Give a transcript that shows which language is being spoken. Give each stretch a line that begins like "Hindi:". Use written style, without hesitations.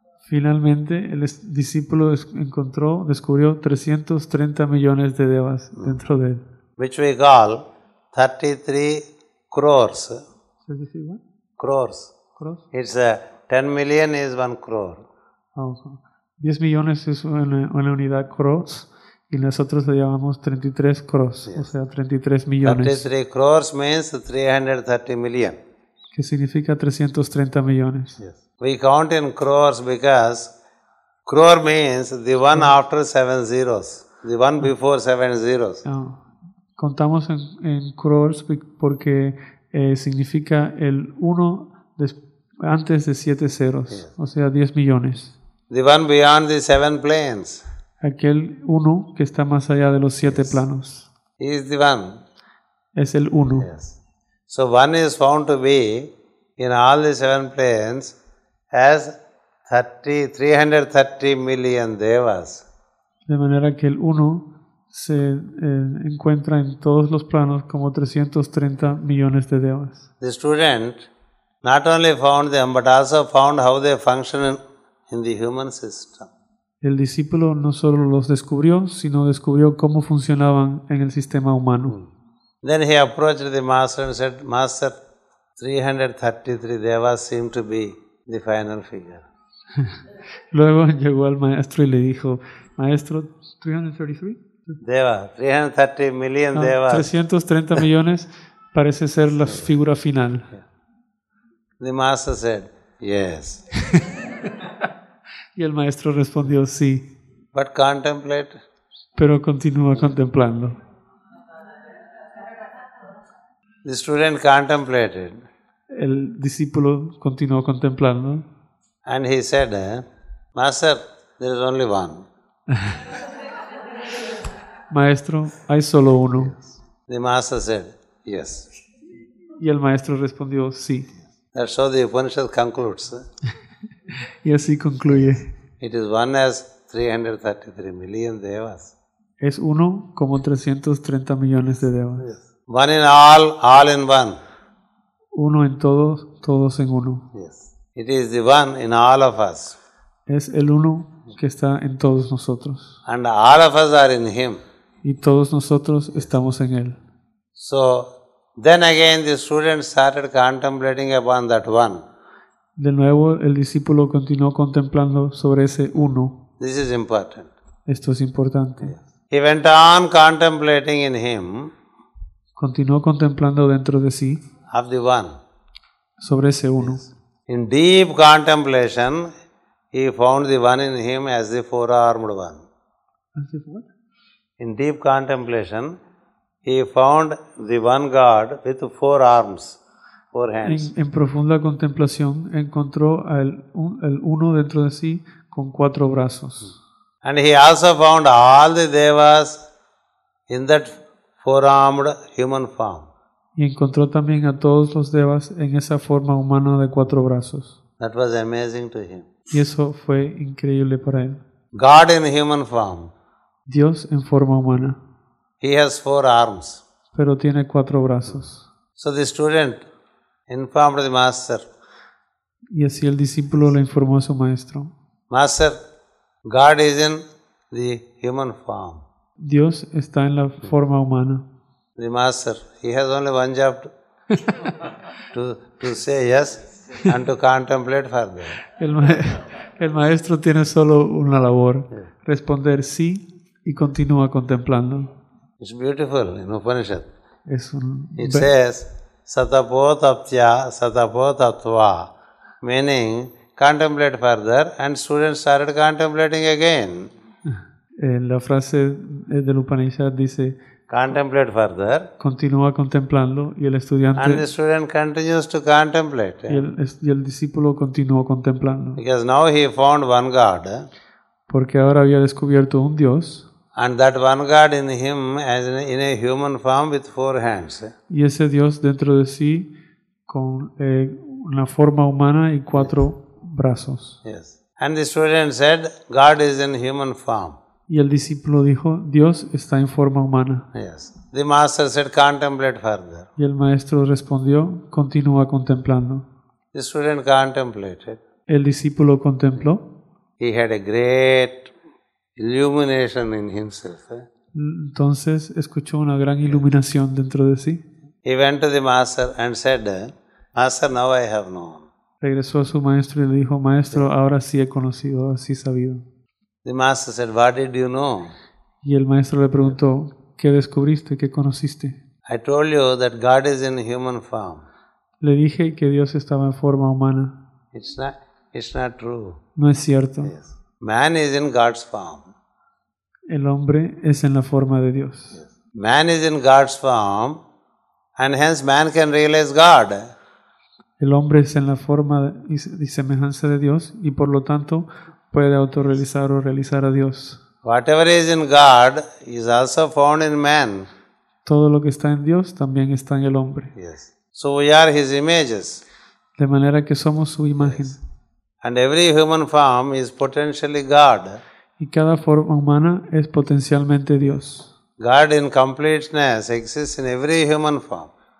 Spanish: Finalmente, el discípulo descubrió 330 millones de devas dentro de él.
English: Which we call 33 crores. Crores. It's 10 million is 1 crore.
Spanish: 10 millones es una unidad crores y nosotros le llamamos 33 crores,
English: yes.
Spanish: O sea, 33 millones.
English: 33 crores means 330 million.
Spanish: Que significa 330 millones.
English: Yes. We count in crores because crore means the one after 7 zeros, the one before 7 zeros.
Spanish: Contamos en crores porque significa el 1 antes de 7 ceros,
English: yes.
Spanish: O sea, 10 millones.
English: The one beyond the 7 planes.
Spanish: Aquel 1 que está más allá de los 7
English: yes.
Spanish: planos.
English: He is the one.
Spanish: Es el 1.
English: Yes. So one is found to be in all the 7 planes as 330 million devas.
Spanish: De manera que el 1 se encuentra en todos los planos como 330 millones de devas.
English: The student not only found them but also found how they function in the human system.
Spanish: El discípulo no solo los descubrió, sino descubrió cómo funcionaban en el sistema humano.
English: Then he approached the master and said, Master, 333 devas seem to be the final figure.
Spanish: Luego llegó al maestro y le dijo, Maestro, 333?
English: Deva, 330 million devas.
Spanish: 330 millones parece ser la figura final.
English: The master said, yes.
Spanish: Y el maestro respondió, sí.
English: But contemplate.
Spanish: Pero continúa contemplando.
English: The student contemplated.
Spanish: El discípulo continuó contemplando.
English: And he said, Master, there is only one.
Spanish: Maestro, hay solo uno.
English: The master said, yes.
Spanish: Y el maestro respondió, sí.
English: That's how the Upanishad concludes.
Spanish: Y así concluye.
English: It is one as 333 million devas.
Spanish: Es uno como 330 millones de devas.
English: Yes. One in all in one.
Spanish: Uno en todos, todos en uno.
English: Yes. It is the one in all of us.
Spanish: Es el uno que está en todos nosotros.
English: And all of us are in him.
Spanish: Y todos nosotros estamos en él.
English: So, then again the student started contemplating upon that one.
Spanish: De nuevo, el discípulo continuó contemplando sobre ese uno.
English: This is important.
Spanish: Esto es importante.
English: Yes. He went on contemplating in him.
Spanish: Continuó contemplando dentro de sí.
English: Of the one.
Spanish: Sobre ese uno.
English: Yes. In deep contemplation, he found the one in him as the four-armed one. As if what? In deep contemplation, he found the one God with 4 arms, 4 hands.
Spanish: En profunda contemplación encontró el uno dentro de sí con 4 brazos.
English: And he also found all the devas in that 4-armed human form.
Spanish: Y encontró también a todos los devas en esa forma humana de 4 brazos.
English: That was amazing to him.
Spanish: Y eso fue increíble para él.
English: God in human form.
Spanish: Dios en forma humana.
English: He has 4 arms.
Spanish: Pero tiene 4 brazos.
English: So the student informed the master.
Spanish: Y así el discípulo le informó a su maestro.
English: Master, God is in the human form.
Spanish: Dios está en la forma humana.
English: The master, he has only one job to say yes and to contemplate further.
Spanish: El maestro tiene solo una labor, responder sí y continúa contemplando.
English: It's beautiful in Upanishad. It says
Sanskrit: satapotaptya satapotatva,
English: meaning contemplate further, and students started contemplating again.
Spanish: La frase del Upanishad dice
English: contemplate further.
Spanish: Continúa contemplando y el estudiante
English: and the student continues to contemplate.
Spanish: Y el discípulo continuó contemplando.
English: Because now he found one God.
Spanish: Porque ahora había descubierto un Dios.
English: And that one God in him as in a human form with 4 hands.
Spanish: Y ese Dios dentro de sí con una forma humana y 4 brazos.
English: Yes. And the student said, God is in human form.
Spanish: Y el discípulo dijo, Dios está en forma humana.
English: Yes. The master said, contemplate further.
Spanish: Y el maestro respondió, continúa contemplando.
English: The student contemplated.
Spanish: El discípulo contempló.
English: He had a great illumination in himself.
Spanish: Entonces escuchó una gran iluminación dentro de sí.
English: He went to the master and said, Master, now I have known.
Spanish: Regresó a su maestro y le dijo, maestro, ahora sí he conocido, ahora sí he sabido.
English: The master said, what did you know?
Spanish: Y el maestro le preguntó, ¿qué descubriste? ¿Qué conociste?
English: I told you that God is in human form.
Spanish: Le dije que Dios estaba en forma humana.
English: It's not true.
Spanish: No es cierto.
English: Yes. Man is in God's form.
Spanish: El hombre es en la forma de Dios.
English: Man is in God's form, and hence man can realize God.
Spanish: El hombre es en la forma y semejanza de Dios y por lo tanto puede autorrealizar o realizar a Dios.
English: Whatever is in God is also found in man.
Spanish: Todo lo que está en Dios también está en el hombre.
English: Yes. So we are his images.
Spanish: De manera que somos su imagen.
English: And every human form is potentially God.
Spanish: Y cada forma humana es potencialmente Dios.
English: God in completeness exists in every human form.